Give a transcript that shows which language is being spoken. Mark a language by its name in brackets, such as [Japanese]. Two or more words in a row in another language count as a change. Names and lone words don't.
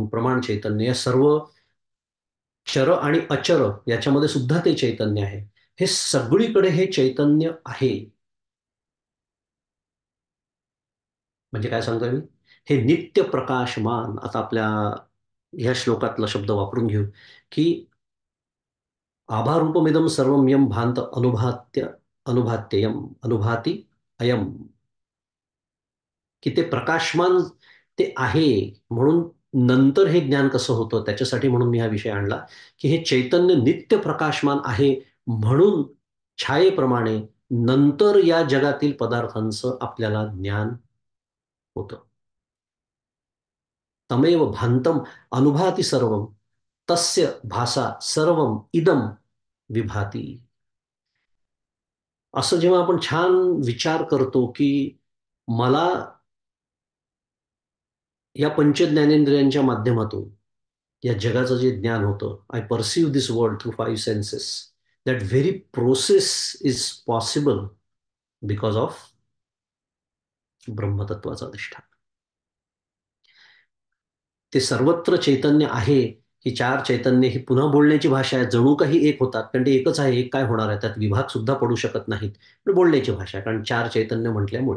[Marathi] प्रमाण चैतन्य या सर्व चर आणि अचर याच्यामध्ये सुद्धा ते चैतन्य आहे. हे सगळीकडे हे चैतन्य आहे. म्हणजे काय सांगतोय मी? हे नित्य प्रकाशमान. आता आपल्या ह्या श्लोकातला शब्द वापरून घेऊ, की [Sanskrit] आभारूपमिदं सर्वं यं भान्त अनुभूत्ययम् अनुभाती अयम्. [Marathi] की ते प्रकाशमान ते आहे. म्हणून नंतर हे ज्ञान कसं होतं त्याच्यासाठी म्हणून मी हा विषय आणला, की हे चैतन्य नित्य प्रकाशमान आहे म्हणून छायेप्रमाणे नंतर या जगातील पदार्थांचं आपल्याला ज्ञान होतं. [Sanskrit] तमेव भान्तम अनुभाती सर्वम तस्य भासा सर्वम इदम विभाती. [Marathi] असं जेव्हा आपण छान विचार करतो, की मला या पंचज्ञानेंद्रियांच्या माध्यमातून या जगाचं जे ज्ञान होतं, [English] I perceive this world through five senses. that very process is possible because of [Marathi] ब्रह्मतत्वाचा अधिष्ठान. ते सर्वत्र चैतन्य आहे. ही चार चैतन्य ही पुन्हा बोलण्याची भाषा आहे. जणू काही एक होतात, कारण ते एकच आहे. एक काय होणार आहे? त्यात विभाग सुद्धा पडू शकत नाहीत. पण बोलण्याची भाषा आहे, कारण चार चैतन्य म्हटल्यामुळे.